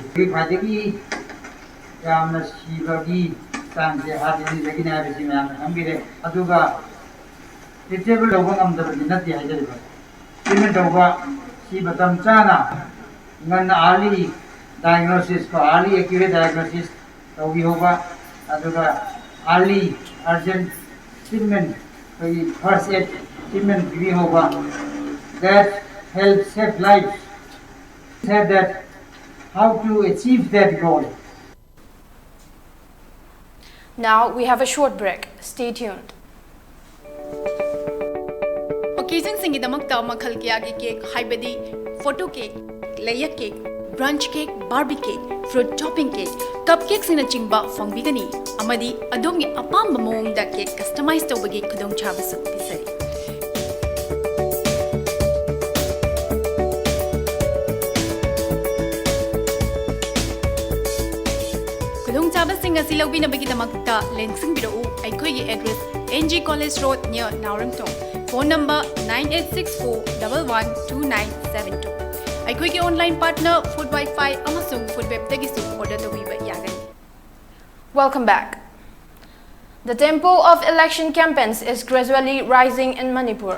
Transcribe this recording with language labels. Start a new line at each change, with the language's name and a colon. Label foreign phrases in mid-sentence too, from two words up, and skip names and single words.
English: Heart disease treatable early diagnosis early accurate diagnosis early urgent treatment first aid treatment that helps save lives. Said that how to achieve that goal. Now we have a short break. Stay tuned.
Manipuri: Occasion singidamakta makhal kya gi cake haibadi
English: photo cake, layer cake, brunch cake, barbie cake, fruit topping cake, cupcakes
Manipuri: sina chingba fongbigani amadi adomgi apamba mawongda
English: cake customize
Manipuri: tawbagi khudong chabasu pisari. Khudong chabasing asi lawbinabagi damakta lensing birau aikhoigi address NG College Road near Naurangtong.
English: Phone number 9864112972.
Manipuri: Aikhoigi
English: online partner
Manipuri: Food Wi-Fi amasung Food Web tagisu order tawiba yagani.
English: Welcome back. The tempo of election campaigns is gradually rising in Manipur.